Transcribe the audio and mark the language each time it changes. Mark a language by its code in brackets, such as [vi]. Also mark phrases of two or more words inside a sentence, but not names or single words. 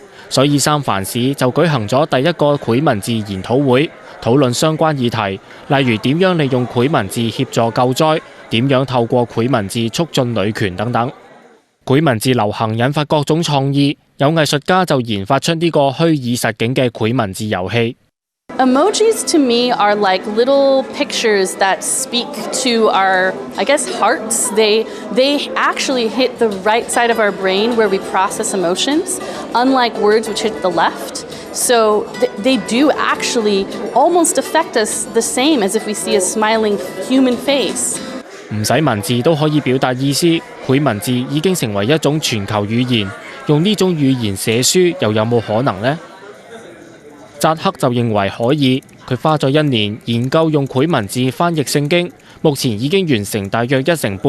[yue] 所以三藩市就舉行咗第一個繪文字研討會，討論相關議題，例如點樣利用繪文字協助救災，點樣透過繪文字促進女權等等。繪文字流行引發各種創意，有藝術家就研發出呢個虛擬實境嘅繪文字遊戲。 [en] Emojis to me are like little pictures that speak to our, I guess, hearts. They actually hit the right side of our brain where we process emotions, unlike words which hit the left. So they do actually almost affect us the same as if we see a smiling human face. [yue] 唔使文字都可以表達意思，繪文字已經成為一種全球語言。用呢種語言寫書又有冇可能呢？扎克就認為可以，佢花咗1年研究用繪文字翻譯聖經，目前已經完成大約1成半。